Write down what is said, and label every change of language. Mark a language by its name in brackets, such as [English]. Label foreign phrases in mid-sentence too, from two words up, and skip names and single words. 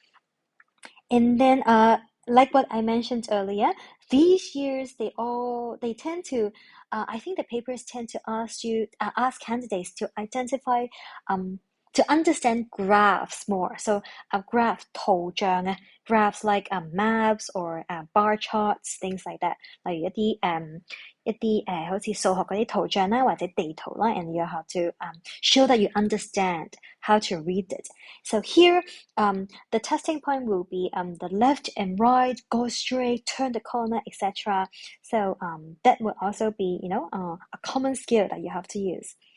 [English] And then, like what I mentioned earlier, these years they tend to, I think the papers tend to ask candidates to identify, to understand graphs more. So a graph 圖像, graphs like maps or bar charts, things like that. [Cantonese] 例如一啲好似數學嗰啲圖像啦，或者地圖啦， [English] and you have to show that you understand how to read it. So here, the testing point will be the left and right, go straight, turn the corner, etc. So that will also be, a common skill that you have to use.